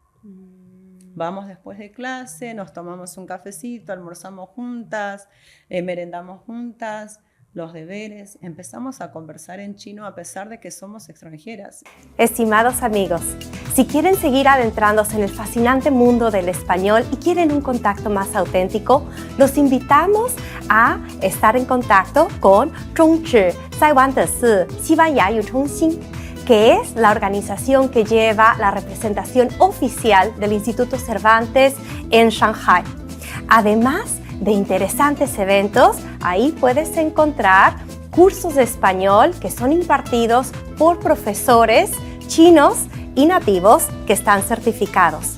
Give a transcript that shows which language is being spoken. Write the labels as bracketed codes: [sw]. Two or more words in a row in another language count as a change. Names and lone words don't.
[es] Vamos después de clase, nos tomamos un cafecito, almorzamos juntas, merendamos juntas, los deberes, empezamos a conversar en chino a pesar de que somos extranjeras. Estimados amigos, si quieren seguir adentrándose en el fascinante mundo del español y quieren un contacto más auténtico, los invitamos a estar en contacto con [zh] 中指在湾的是西班牙语中心， [es] que es la organización que lleva la representación oficial del Instituto Cervantes en Shanghai. Además de interesantes eventos, ahí puedes encontrar cursos de español que son impartidos por profesores chinos y nativos que están certificados.